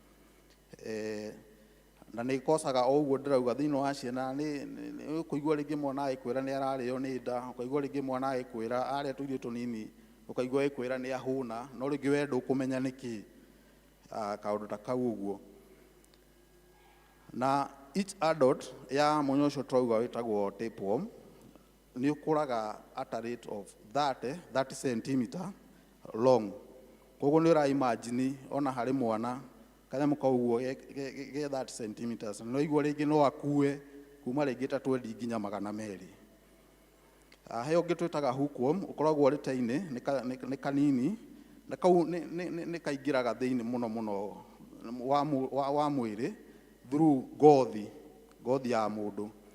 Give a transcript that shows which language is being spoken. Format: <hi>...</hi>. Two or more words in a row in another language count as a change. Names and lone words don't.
<ki>Na nĩ ĩkocaga o ũguo ndĩrauga thĩinĩ wa ciana nĩ ũkũigua rĩngĩ mwana agĩkwĩra nĩ ararĩo nĩ nda, ũkaigua rĩngĩ mwana agĩkwĩra arĩa tũirio tũnini, ũkaigua agĩkwĩra nĩ ahũna no rĩngĩ we ndũkũmenya nĩkĩ kaũndũ ta kau ũguo. Na</ki> <en>each adult</en> <ki>ya mũnyoo ũcio tũrauga wĩtagwo tapeworm nĩ ũkũraga</ki> <en>at a rate of 30 cm long.</en> <ki>Koguo nĩ ũra imagine ona harĩ mwana kanyamũ kau ũguo ge 30 cm no igua rĩngĩ no akue kuma rĩngĩ ta 20 nginya 200. He ũngĩ twĩtaga hookworm ũkoragwo ũrĩ ta ini nĩ kanini na kau nĩ kaingĩraga thĩinĩ mũno mũno wa mwĩrĩ through ngothi ya mũndũ.</ki>